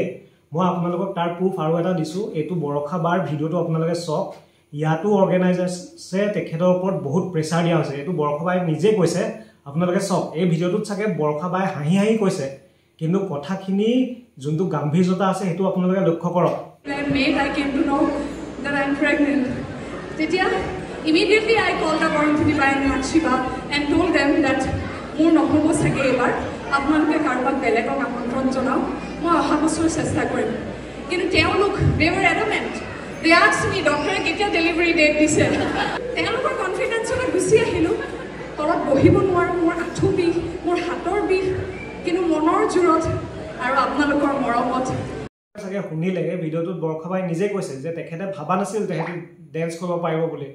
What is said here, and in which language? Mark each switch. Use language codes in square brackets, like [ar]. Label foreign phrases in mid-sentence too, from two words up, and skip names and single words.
[as] মই আপোনালোকক তাৰ প্ৰুফ আৰু এটা দিছোঁ, এইটো বৰষা বাৰ ভিডিঅ'টো আপোনালোকে চাওক। ইয়াতো অৰ্গেনাইজাৰ্ছে তেখেতৰ ওপৰত বহুত প্ৰেছাৰ দিয়া হৈছে, এইটো বৰষা বাই নিজে কৈছে। আপোনালোকে চাওক, এই ভিডিঅ'টোত চাগে বৰষা বাই হাঁহি কৈছে, কিন্তু কথাখিনি যোনটো গাম্ভীৰ্যতা আছে সেইটো আপোনালোকে লক্ষ্য কৰক। [en] Immediately I called the Varunthini Bai and Lakshiba and told them that [as] মোৰ নহ'ব চাগে এবাৰ, আপোনালোকে কাৰোবাক বেলেগক আমন্ত্ৰণ জনাওক, মই অহা বছৰ চেষ্টা কৰিম। কিন্তু তেওঁলোক [en] they were adamant. They asked me, [as] ডক্টৰে কেতিয়া [en] delivery date [as] দিছে। তেওঁলোকৰ কনফিডেন্সত গুচি আহিলোঁ, তলত বহিব নোৱাৰোঁ, মোৰ আঁঠু বিষ, মোৰ হাতৰ বিষ, কিন্তু মনৰ জোৰত আৰু আপোনালোকৰ মৰমত। চাগে শুনিলে এই ভিডিঅ'টোত বৰষা বাই নিজে কৈছে যে তেখেতে ভাবা নাছিল তেখেতে ডেন্স কৰিব পাৰিব বুলি।